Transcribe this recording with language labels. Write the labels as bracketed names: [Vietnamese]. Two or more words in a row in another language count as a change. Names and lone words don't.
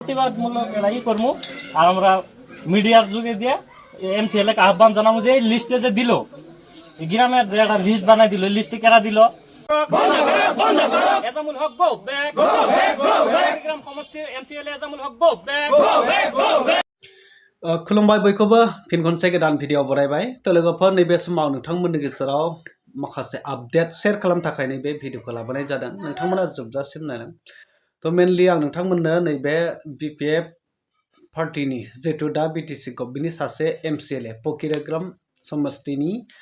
[Bangla] প্রতিবাদমূলক লড়াই করবো আর আমরা মিডিয়ার যুগে দিয়ে এমসিএল কে আহ্বান জানাবো যে এই লিস্টে যে দিল গ্রামের যে একটা লিস্ট বানাই দিল লিস্টে কেরা দিল এজামুল হক [English] go back [Bangla] গ্রাম সমষ্টির এমসিএল এজামুল হক [English] go back [Bodo] खुलुमबाय बयखौबो फिन खनसे गोदान भिडिअ बरायबाय लोगोफोर नैबे समाव नोंथांमोननि गेजेराव माखासे [English] update share [Bodo] खालामनो थाखाय नैबे भिडिअखौ लाबोनाय जादों नोंथांमोना जोबजासिम नायलां मेनलि आं नोंथांमोननो नैबे बिपिएफ पार्टीनि जिहेतु दा बिटिसि गभर्नमेन्टनि सासे एमसिएलए फकिराग्राम समस्तिनि